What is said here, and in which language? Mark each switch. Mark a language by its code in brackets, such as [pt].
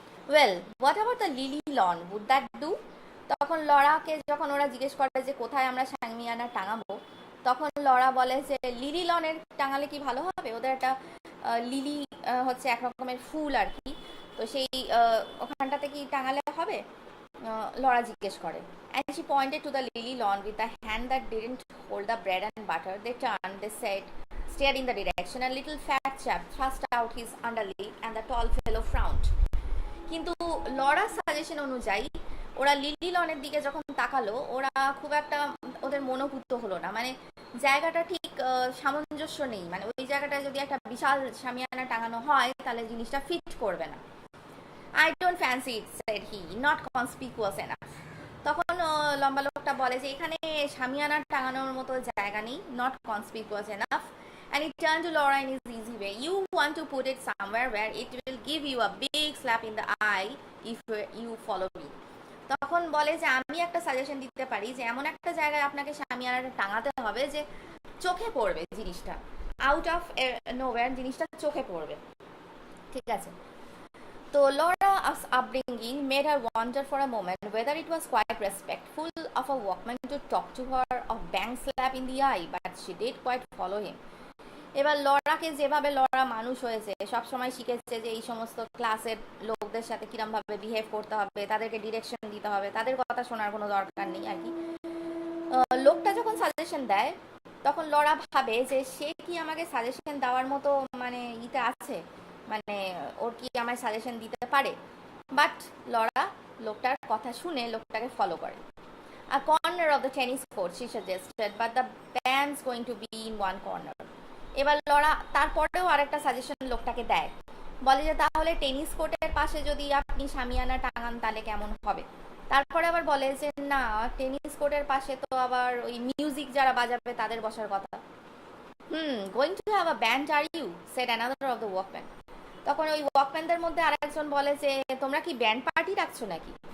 [en] Well, what about the lily lawn, would that do? [bn] তখন লড়াকে যখন ওরা জিজ্ঞেস করে যে কোথায় আমরা শামিয়ানা টাঙাবো, তখন লড়া বলে যে লিলি লনের টাঙালে কি ভালো হবে, ওদের একটা লিলি হচ্ছে এক রকমের ফুল আর কি, তো সেই ওখানটাতে কি টাঙালে হবে, লড়া জিজ্ঞেস করে। [en] And she pointed to the lily lawn with a hand that didn't hold the bread and butter. They turned, they said, stared in the direction. A little fat chap thrust out his underlip and the tall fellow frowned. [bn] কিন্তু লড়ার suggestion অনুযায়ী ওরা lily লনের দিকে যখন তাকালো, ওরা খুব একটা ওদের মনোভূত হলো না, মানে জায়গাটা ঠিক সামঞ্জস্য নেই, মানে ওই জায়গাটায় যদি একটা বিশাল শামিয়ানা টাঙানো হয় তাহলে জিনিসটা ফিট করবে না। [en] I don't fancy it, said he, not conspicuous enough. [bn] তখন লম্বা লোকটা বলে যে এখানে শামিয়ানা টাঙানোর মতো জায়গা নেই, [en] not conspicuous enough. And he turned to Laura in his easy way. You want to put it somewhere where it will give you a big slap in the eye if you follow me. [bn] তখন বলে যে আমি একটা suggestion দিতে পারি যে এমন একটা জায়গায় আপনাকে শামিয়ানাটা টাঙাতে হবে যে চোখে পড়বে জিনিসটা, আউট অফ নোওয়্যার জিনিসটা চোখে পড়বে, ঠিক আছে। [en] তো Laura's upbringing made her wonder for a moment whether it was quite respectful of a workman to talk to her of bang slap in the eye, but she did quite follow him. [bn] এবার লড়াকে যেভাবে লড়া মানুষ হয়েছে, সবসময় শিখেছে যে এই সমস্ত ক্লাসের লোকদের সাথে কিরমভাবে বিহেভ করতে হবে, তাদেরকে ডিরেকশন দিতে হবে, তাদের কথা শোনার কোনো দরকার নেই আর কি। লোকটা যখন সাজেশন দেয় তখন লড়া ভাবে যে সে কি আমাকে সাজেশন দেওয়ার মতো মানে ইতে আছে, মানে ওর কি আমায় সাজেশন দিতে পারে। বাট লড়া লোকটার কথা শুনে লোকটাকে ফলো করে। [en] A corner of the tennis court, she suggested, but the band's going to be in one corner. [bn] এবার লড়া তারপরেও আরেকটা সাজেশন লোকটাকে দেয়, বলে যে তাহলে টেনিস কোর্টের পাশে যদি আপনি শামিয়ানা টাঙান তাহলে কেমন হবে। তারপরে আবার বলে যে না, টেনিস কোর্টের পাশে তো আবার ওই মিউজিক যারা বাজাবে তাদের বসার কথা। [en] Going to have a band are you, said another of the workman. [bn] তখন ওই ওয়াকম্যানদের মধ্যে আরেকজন বলে যে তোমরা কি ব্যান্ড পার্টি রাখছো নাকি।